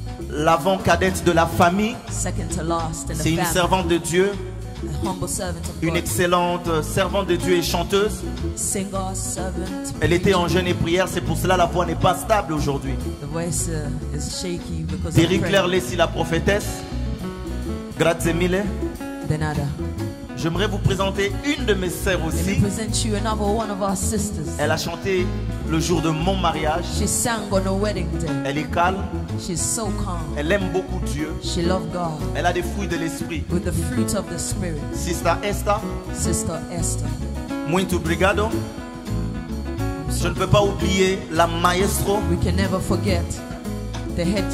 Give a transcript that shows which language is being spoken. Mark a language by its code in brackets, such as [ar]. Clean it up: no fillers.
[fr] l'avant-cadette de la famille. [en] second to last in [fr] C'est [en] the [fr] une [en] family, [fr] servante de Dieu, [en] a humble servant of [fr] une [en] God, [fr] excellente servante de Dieu et chanteuse. [en] singer, servant. [fr] Elle était en jeûne et prière, c'est pour cela la voix n'est pas stable aujourd'hui. [en] The voice is shaky because of [fr] Terry [en] prayer. [fr] Claire Leslie, la prophétesse. [it] Grazie mille. [es] Denada. [fr] J'aimerais vous présenter une de mes sœurs [en] Let me present you another one of our sisters. [fr] Elle a chanté le jour de mon mariage. [en] She sang on a wedding day. [fr] Elle est calme, [en] She's so calm. [fr] elle aime beaucoup Dieu. [en] She loved God [fr] Elle a des fruits de l'esprit. [en] with the fruit of the Spirit. Sister Esther, Sister Esther. [pt] muito obrigado. [fr] Je ne peux pas oublier la maestro. [en] We can never forget the head chief.